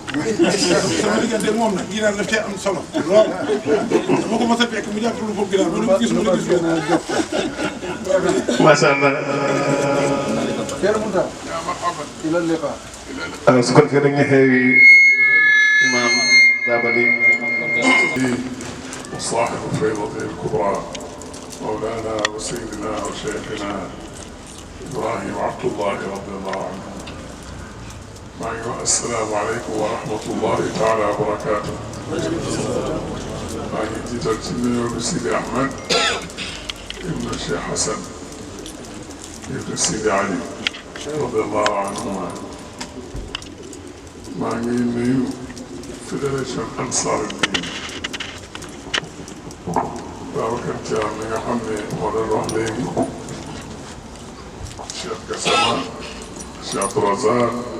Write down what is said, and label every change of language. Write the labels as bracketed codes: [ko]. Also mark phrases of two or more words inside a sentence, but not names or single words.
[wo] sama diggante moom nag ginaar daf cee am solo lool dama ko mos a fekk mu jàpp lu foofu ginaar ba lu gis mu ne gis gànnaar jox ko. [ar] ما شاء الله. Thierno Moussa. إلى اللقاء. [wo] alors su ko defee dañuy xeewi imaam Dabali. [ar] وصاحب الفيضة الكبرى مولانا وسيدنا وشيخنا إبراهيم عبد الله رضي الله عنه. السلام عليكم ورحمة الله تعالى وبركاته. [wo] maa ngi jiital ci nuyoo bi Sidi Ahmed ibn Cheikh Hassan ibn Sidi Ali [ar] رضي الله عنهما. [wo] maa ngi nuyu fédération Ansar Dine Babacar Thiam mi nga xam ne moo doon wax léegi Cheikh Gassama Cheikh Abdourazaq